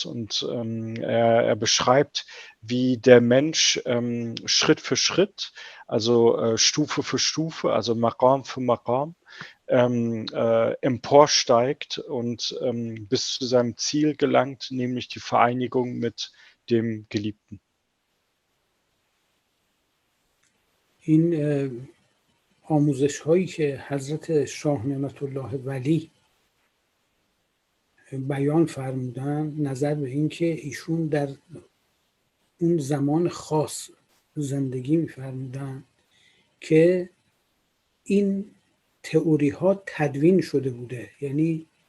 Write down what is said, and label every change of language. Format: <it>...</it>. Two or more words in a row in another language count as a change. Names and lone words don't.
<de>Und er beschreibt, wie der Mensch Schritt für Schritt, also Stufe für Stufe, also Maqam für Maqam, emporsteigt und bis zu seinem Ziel gelangt, nämlich die Vereinigung mit dem Geliebten.</de> <fa>این آموزش هایی که حضرت شاه نعمت الله ولی بیان فرمودن نظر به این که ایشون در اون زمان خاص زندگی می‌فرمودن که این تئوری ها تدوین شده بوده، یعنی</fa>